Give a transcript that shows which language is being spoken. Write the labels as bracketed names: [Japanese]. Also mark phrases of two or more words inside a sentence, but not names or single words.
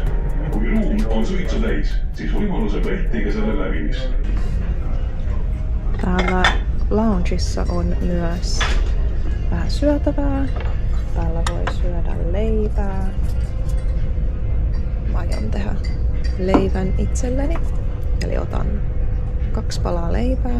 [Estonian] Kui ruum on suitsu täis, siis võimaluse välttige selle lävimist. [Finnish] Täällä loungeissa on myös vähän syötävää. Täällä voi syödä leipää. Mä aion tehdä leivän itselleni. Eli otan 2 palaa leipää.